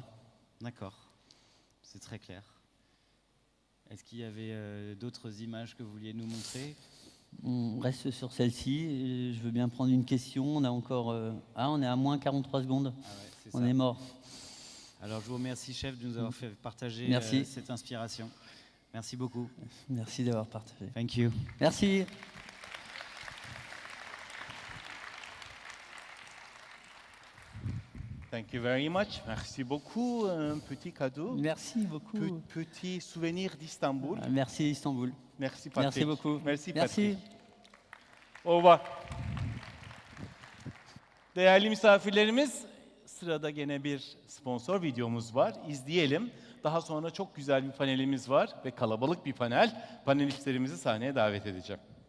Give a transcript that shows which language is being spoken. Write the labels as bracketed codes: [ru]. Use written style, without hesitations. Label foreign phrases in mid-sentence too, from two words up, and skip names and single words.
[fr] D'accord, c'est très clair. Est-ce qu'il y avait d'autres images que vous vouliez nous montrer? On reste sur celle-ci, je veux bien prendre une question. On a encore... on est à moins 43 secondes, ah ouais, on est mort. Alors je vous remercie, chef, de nous avoir fait partager cette inspiration. Merci beaucoup. Merci d'avoir partagé. [en] Thank you. [fr] Merci. [en] Thank you very much. [fr] Merci beaucoup. Un petit cadeau. Merci beaucoup. Petit souvenir d'Istanbul. Merci Istanbul. Merci Patrick. Merci beaucoup. Merci Merci. Patrick. Au revoir. [tr] Değerli misafirlerimiz, sırada gene bir sponsor videomuz var. İzleyelim. Daha sonra çok güzel bir panelimiz var ve kalabalık bir panel. Panelistlerimizi sahneye davet edeceğim.